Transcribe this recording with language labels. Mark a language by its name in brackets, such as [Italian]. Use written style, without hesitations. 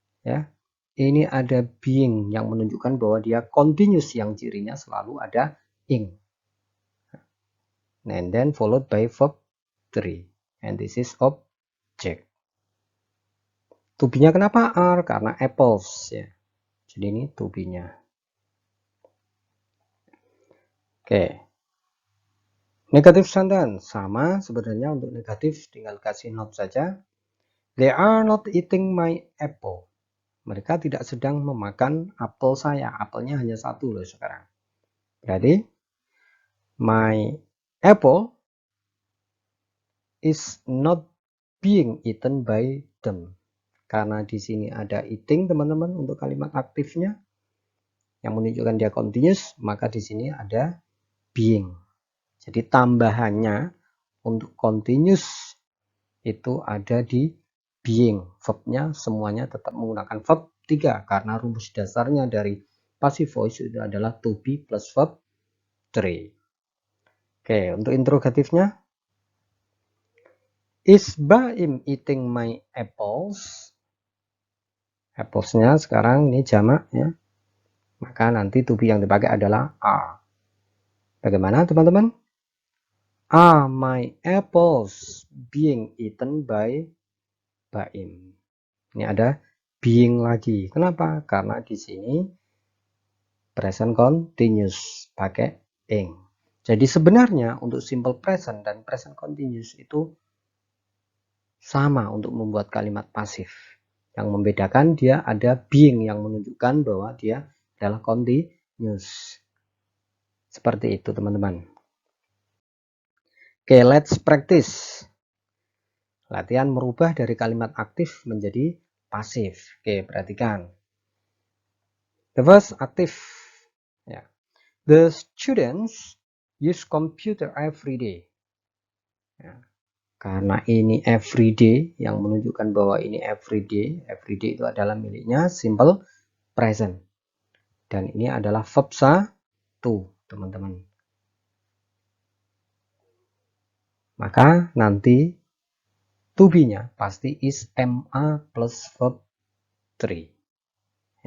[Indonesian] Ya, ini ada being yang menunjukkan bahwa dia continuous yang cirinya selalu ada ing. [English] And then followed by verb 3. And this is object. [Indonesian] To be-nya kenapa are? Karena apples ya. Jadi ini to be-nya. Oke. Negative sentence sama sebenarnya. Untuk negatif tinggal kasih not saja. [English] They are not eating my apple. [Indonesian] Mereka tidak sedang memakan apel saya. Apelnya hanya satu loh sekarang. Berarti [English] my apple is not being eaten by them. [Indonesian] Karena di sini ada eating teman-teman untuk kalimat aktifnya yang menunjukkan dia continuous, maka di sini ada being. Jadi tambahannya untuk continuous itu ada di being. Verbnya semuanya tetap menggunakan verb 3 karena rumus dasarnya dari passive voice itu adalah to be plus verb 3. Oke, untuk interrogatifnya, [English] is Baim eating my apples? [Indonesian] Applesnya sekarang ini jamak ya. Maka nanti to be yang dipakai adalah are. Bagaimana teman-teman? [English] Are my apples being eaten by Baim? [Indonesian] Ini ada being lagi. Kenapa? Karena di sini present continuous pakai ing. Jadi sebenarnya untuk simple present dan present continuous itu sama untuk membuat kalimat pasif. Yang membedakan dia ada being yang menunjukkan bahwa dia adalah continuous. Seperti itu teman-teman. Oke, [English] let's practice. [Indonesian] Latihan merubah dari kalimat aktif menjadi pasif. Oke, perhatikan. The first aktif. Ya. [English] The students use computer every day. [Indonesian] Ya. Karena ini everyday yang menunjukkan bahwa ini everyday. Everyday itu adalah miliknya simple present. Dan ini adalah verb satu, teman-teman. Maka nanti to be-nya pasti is ma plus verb 3.